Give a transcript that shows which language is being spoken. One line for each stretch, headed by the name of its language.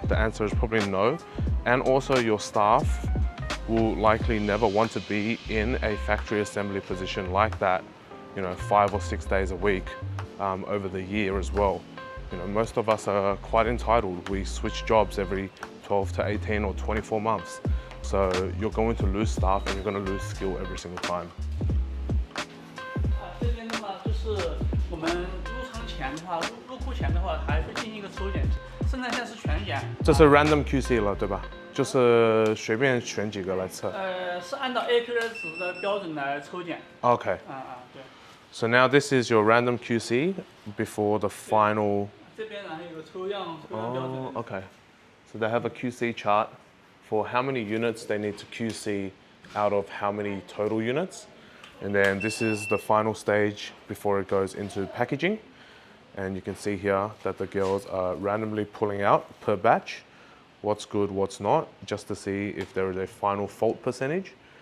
English: The answer is probably no. And also your staff will likely never want to be in a factory assembly position like that, 5 or 6 days a week over the year as well. Most of us are quite entitled. We switch jobs every 12 to 18 or 24 months. So you're going to lose staff and you're going to lose skill every single time.
Chinese: 这边的话就是我们入仓前的话，入库前的话还会进行一个抽检，生产线是全检。这是 random QC 了，对吧？就是随便选几个来测。是按照 AQS 的标准来抽检。
English: Okay.
Chinese: 对。
English: So now this is your random QC before the final.
Chinese: 这边然后有个抽样标准。
English: Okay. So they have a QC chart for how many units they need to QC out of how many total units. And then this is the final stage before it goes into packaging. And you can see here that the girls are randomly pulling out per batch what's good, what's not, just to see if there is a final fault percentage.